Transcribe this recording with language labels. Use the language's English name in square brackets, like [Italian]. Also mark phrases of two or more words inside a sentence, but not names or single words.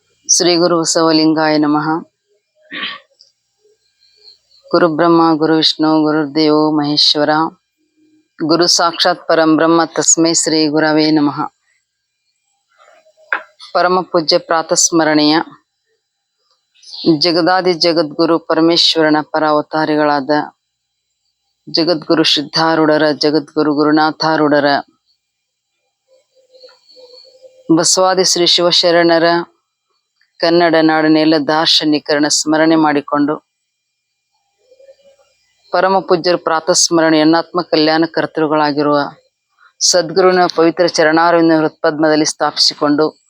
[Sanskrit] ಶ್ರೀ ಗುರು ಬಸವಲಿಂಗಾಯ ನಮಃ. ಗುರು ಬ್ರಹ್ಮ ಗುರು ವಿಷ್ಣು ಗುರುರ್ದೇವೋ ಮಹೇಶ್ವರ. ಗುರು ಸಾಕ್ಷಾತ್ ಪರಂ ಬ್ರಹ್ಮ ತಸ್ಮೈ ಶ್ರೀ ಗುರವೇ ನಮಃ. [Kannada] ಪರಮ ಪೂಜ್ಯ ಪ್ರಾತಸ್ಮರಣೀಯ ಜಗದಾದಿ ಜಗದ್ಗುರು ಪರಮೇಶ್ವರನ ಪರ ಅವತಾರಿಗಳಾದ ಜಗದ್ಗುರು ಸಿದ್ಧಾರೂಢರ, ಜಗದ್ಗುರು ಗುರುನಾಥಾರೂಢರ, ಬಸವಾದಿ ಶ್ರೀ ಶಿವಶರಣರ ಕನ್ನಡ ನಾಡಿನೆಲ್ಲ ದಾರ್ಶನಿಕರನ್ನ ಸ್ಮರಣೆ ಮಾಡಿಕೊಂಡು ಪರಮ ಪೂಜ್ಯರು ಪ್ರಾತಸ್ಮರಣೆ ಎನ್ನಾತ್ಮ ಕಲ್ಯಾಣ ಕರ್ತೃಗಳಾಗಿರುವ ಸದ್ಗುರುವಿನ ಪವಿತ್ರ ಚರಣಾರವಿಂದ ಹೃತ್ಪದ್ಮದಲ್ಲಿ ಸ್ಥಾಪಿಸಿಕೊಂಡು